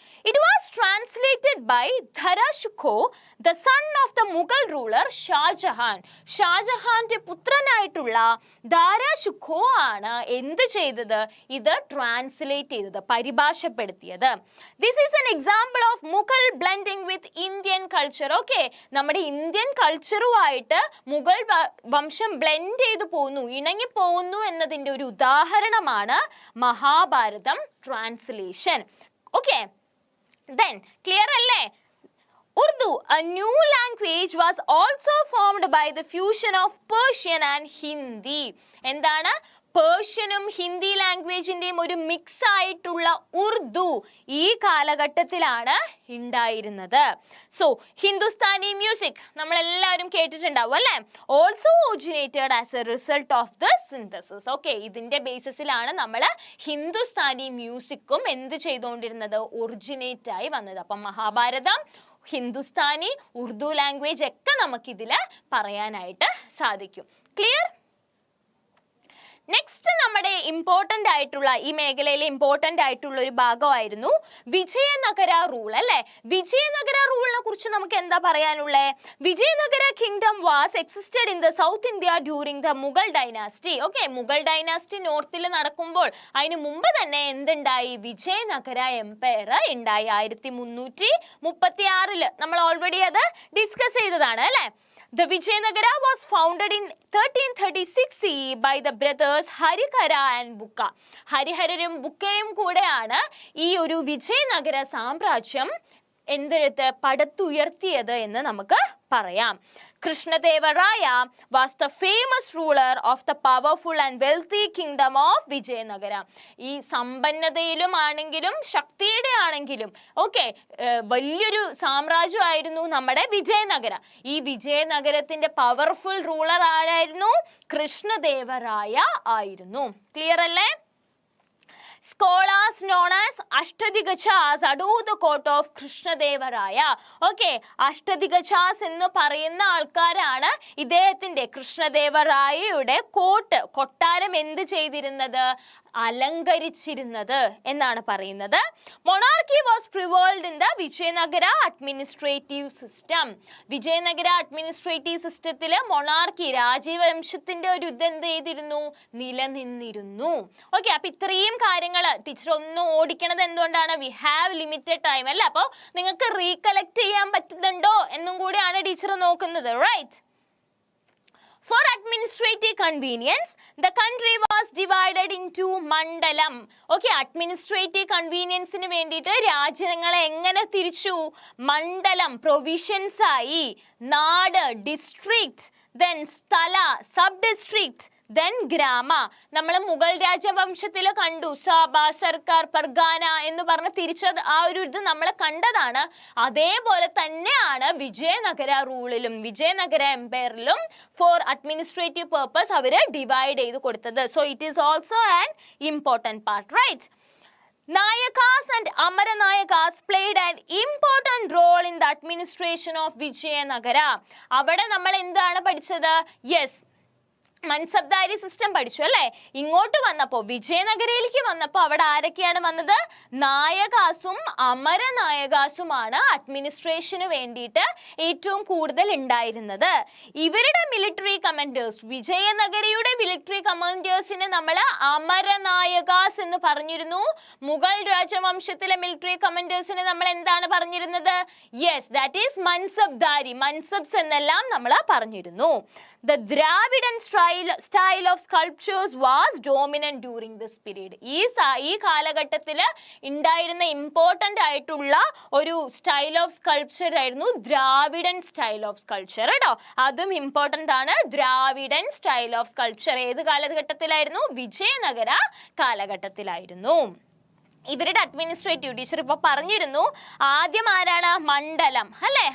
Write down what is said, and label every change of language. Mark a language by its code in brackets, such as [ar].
[en] It was translated by Dharashukho, the son of the Mughal ruler Shah Jahan. [ml] ഷാജഹാന്റെ പുത്രനായിട്ടുള്ള ധാരാഷുഖോ ആണ് എന്ത് ചെയ്തത്? ഇത് ട്രാൻസ്ലേറ്റ് ചെയ്തത്, പരിഭാഷപ്പെടുത്തിയത്. [en] This is an example of Mughal blending with Indian culture. [ml] Okay, നമ്മുടെ Indian കൾച്ചറുമായിട്ട് Mughal വംശം blend ചെയ്തു പോകുന്നു, ഇണങ്ങി പോകുന്നു എന്നതിൻ്റെ ഒരു ഉദാഹരണമാണ് Mahabharatam translation. [en] okay, then clear [ml] alle? [en] Urdu, a new language, was also formed by the fusion of Persian and Hindi. [ml] എന്താണ്? പേർഷ്യനും ഹിന്ദി ലാംഗ്വേജിന്റെയും ഒരു മിക്സ് ആയിട്ടുള്ള ഉറുദു ഈ കാലഘട്ടത്തിലാണ് ഉണ്ടായിരുന്നത്. സോ ഹിന്ദുസ്ഥാനി മ്യൂസിക് നമ്മളെല്ലാവരും കേട്ടിട്ടുണ്ടാവും അല്ലേ? [en] Also originated as a result of the synthesis. [ml] Okay, ഇതിന്റെ ബേസിസിലാണ് നമ്മൾ ഹിന്ദുസ്ഥാനി മ്യൂസിക്കും എന്ത് ചെയ്തുകൊണ്ടിരുന്നത്? ഒറിജിനേറ്റ് ആയി വന്നത്. അപ്പം മഹാഭാരതം, ഹിന്ദുസ്ഥാനി, ഉറുദു ലാംഗ്വേജ് ഒക്കെ നമുക്കിതിൽ പറയാനായിട്ട് സാധിക്കും. ക്ലിയർ? നെക്സ്റ്റ് നമ്മുടെ ഇമ്പോർട്ടൻ്റ് ആയിട്ടുള്ള, ഈ മേഖലയിലെ ഇമ്പോർട്ടൻ്റ് ആയിട്ടുള്ള ഒരു ഭാഗമായിരുന്നു വിജയനഗര റൂൾ അല്ലേ? വിജയനഗര റൂളിനെ കുറിച്ച് നമുക്ക് എന്താ പറയാനുള്ളത്? [en] Vijayanagara kingdom was existed in the south India during the Mughal dynasty. [ml] Okay, Mughal dynasty നോർത്തിൽ നടക്കുമ്പോൾ അതിന് മുമ്പ് തന്നെ എന്തുണ്ടായി? വിജയനഗര എംപയർ ഉണ്ടായി. 1336 നമ്മൾ ഓൾറെഡി അത് ഡിസ്കസ് ചെയ്തതാണ് അല്ലേ? [en] The Vijayanagara was founded in 1336 CE by the brothers Harihara and Bukka. [ml] ഹരിഹരരും ബുക്കയും കൂടെയാണ് ഈ ഒരു വിജയനഗര സാമ്രാജ്യം എന്തെടുത്ത് പടുത്തുയർത്തിയത് എന്ന് നമുക്ക് പറയാം. [en] Krishnadevaraya was the famous ruler of the powerful and wealthy kingdom of Vijayanagara. [ml] ഈ സമ്പന്നതയിലും ആണെങ്കിലും ശക്തിയുടെ ആണെങ്കിലും ഓക്കെ വലിയൊരു സാമ്രാജ്യമായിരുന്നു നമ്മുടെ വിജയനഗര. ഈ വിജയനഗരത്തിന്റെ പവർഫുൾ റൂളർ ആരായിരുന്നു? കൃഷ്ണദേവരായ ആയിരുന്നു. ക്ലിയർ അല്ലേ? [en] Scholars known as Ashtadhigachas adore the court of Krishnadevaraya. [ml] Okay, അഷ്ടദിഗജാസ് എന്ന് പറയുന്ന ആൾക്കാരാണ് ഇദ്ദേഹത്തിന്റെ കൃഷ്ണദേവരായയുടെ കൊട്ടാരം എന്ത് ചെയ്തിരുന്നത്? അലങ്കരിച്ചിരുന്നത് എന്നാണ് പറയുന്നത്. [en] Monarchy was prevailed in the Vijayanagara administrative system. [ml] Vijayanagara administrative സിസ്റ്റത്തിൽ മൊണാർക്കി, രാജവംശത്തിന്റെ ഒരു എന്ത് ചെയ്തിരുന്നു? നിലനിന്നിരുന്നു. ഓക്കെ, അപ്പൊ ഇത്രയും കാര്യങ്ങൾ ടീച്ചർ ഒന്ന് ഓടിക്കണത് എന്തുകൊണ്ടാണ്? [en] we have limited time [ml] അല്ലേ? അപ്പോൾ നിങ്ങൾക്ക് റീകളക്ട് ചെയ്യാൻ പറ്റുന്നുണ്ടോ എന്നും കൂടിയാണ് ടീച്ചർ നോക്കുന്നത്. [en] Right. For administrative convenience, the country was divided into mandalam. [ml] Okay, administrative convenience ന് വേണ്ടിയിട്ട് രാജ്യങ്ങളെ എങ്ങനെ തിരിച്ചു? മണ്ഡലം, പ്രൊവിഷൻസ് ആയി. നാട്, ഡിസ്ട്രിക്ട്, then സ്ഥല, സബ് ഡിസ്ട്രിക്ട്, then ഗ്രാമ. നമ്മൾ മുഗൾ രാജവംശത്തിൽ കണ്ടു സാബ, സർക്കാർ, പർഗാന എന്ന് പറഞ്ഞ് തിരിച്ചത് ആ ഒരു ഇത് നമ്മൾ കണ്ടതാണ്. അതേപോലെ തന്നെയാണ് Vijayanagara റൂളിലും Vijayanagara എംപയറിലും [en] for administrative purpose [ml] അവർ ഡിവൈഡ് ചെയ്ത് കൊടുത്തത്. [en] So it is also an important part. Right. Nayakas and Amaranayakas played an important role in the administration of Vijayanagara. [ml] അവിടെ നമ്മൾ എന്താണ് പഠിച്ചത്? [en] yes, [ml] മൻസബ്ദാരി സിസ്റ്റം പഠിച്ചു അല്ലേ? ഇങ്ങോട്ട് വന്നപ്പോൾ വിജയനഗരയിലേക്ക് വന്നപ്പോൾ അവിടെ ആരൊക്കെയാണ് വന്നത്? നായകാസും അമരനായകാസുമാണ് അഡ്മിനിസ്ട്രേഷന് വേണ്ടിയിട്ട് ഏറ്റവും കൂടുതൽ ഉണ്ടായിരുന്നത്. ഇവരുടെ മിലിറ്ററി കമാൻഡേഴ്സ്, വിജയനഗരയുടെ മിലിറ്ററി കമാൻഡേഴ്സിനെ നമ്മൾ അമരനായകാസ് എന്ന് പറഞ്ഞിരുന്നു. മുഗൾ രാജവംശത്തിലെ മിലിറ്ററി കമാൻഡേഴ്സിനെ നമ്മൾ എന്താണ് പറഞ്ഞിരുന്നത്? [en] yes, that is [ml] മൻസബ്ദാരി, മൻസബ്സ് എന്നെല്ലാം നമ്മൾ പറഞ്ഞിരുന്നു. [en] The Dravidian style of sculptures was dominant during this period. [ml] ഈ കാലഘട്ടത്തിൽ ഉണ്ടായിരുന്ന ഇമ്പോർട്ടൻ്റ് ആയിട്ടുള്ള ഒരു സ്റ്റൈൽ ഓഫ് സ്കൾപ്ചർ ആയിരുന്നു ദ്രാവിഡൻ സ്റ്റൈൽ ഓഫ് സ്കൾപ്ചർ കേട്ടോ. അതും ഇമ്പോർട്ടൻ്റ് ആണ്. ദ്രാവിഡൻ സ്റ്റൈൽ ഓഫ് സ്കൾപ്ചർ ഏത് കാലഘട്ടത്തിലായിരുന്നു? വിജയനഗര കാലഘട്ടത്തിലായിരുന്നു. ഇവരുടെ അഡ്മിനിസ്ട്രേറ്റീവ് ടീച്ചർ ഇപ്പോൾ പറഞ്ഞിരുന്നു. ആദ്യം ആരാണ്? മണ്ഡലം അല്ലേ?